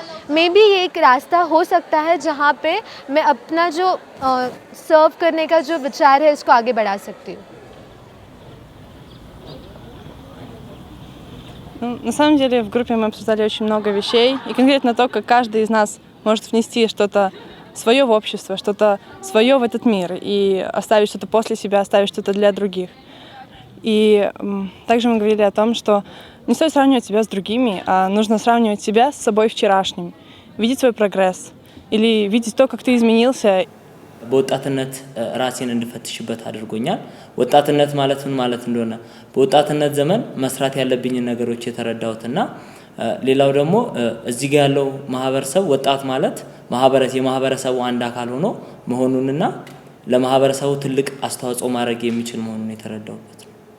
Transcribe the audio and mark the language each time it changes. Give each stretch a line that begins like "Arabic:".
Hindi: May be ये एक रास्ता हो सकता है जहाँ पे मैं अपना जो सर्व करने का जो विचार है इसको आगे बढ़ा सकती हूँ।
Russian: На самом деле в группе мы обсуждали очень много вещей, и конкретно то, как каждый из нас может внести что-то свое в общество, что-то свое в этот мир, и оставить что-то после себя, оставить что-то для других. И также мы говорили о том, что не стоит сравнивать себя с другими, а нужно сравнивать себя с собой вчерашним, видеть свой прогресс, или видеть то, как ты изменился.
Amharic: በወጣትነት ራሴን እንድፈትሽበት አድርጎኛል። ወጣትነት ማለት ምን ማለት እንደሆነ በወጣትነት ዘመን መስራት ያለብኝ ነገሮች የተረዳሁትና ሌላው ደግሞ እዚህ ጋር ያለው ማህበረሰብ ወጣት ማለት የማህበረሰቡ አንድ አካል ሆኖ መሆኑንና ለማህበረሰቡ ትልቅ አስተዋጽኦ ማድረግ የሚችል መሆኑን የተረዳሁበት ነው።